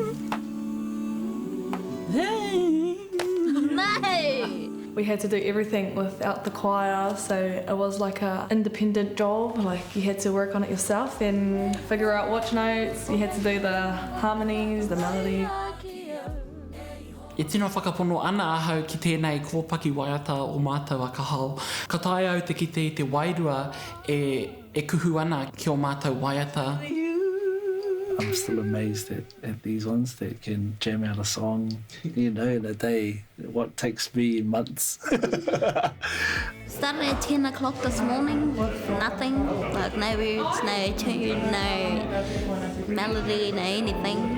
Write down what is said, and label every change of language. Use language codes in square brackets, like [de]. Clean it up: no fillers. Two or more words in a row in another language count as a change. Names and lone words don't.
[en] No! We had to do everything without the choir, so it was like an independent job. Like you had to work on it yourself and figure out which notes. You had to do the harmonies, the melody. [mi] E tino whakapono ana ahau ki tēnei kōpaki waiata o mātou a ka hao. Ka tae au te kite I te wairua e kuhu ana ki o mātou waiata. [en] I'm still amazed at these ones that can jam out a song, you know, in a day. What takes me months. Started at 10 o'clock this morning with nothing, like no words, no tune, no melody, no anything.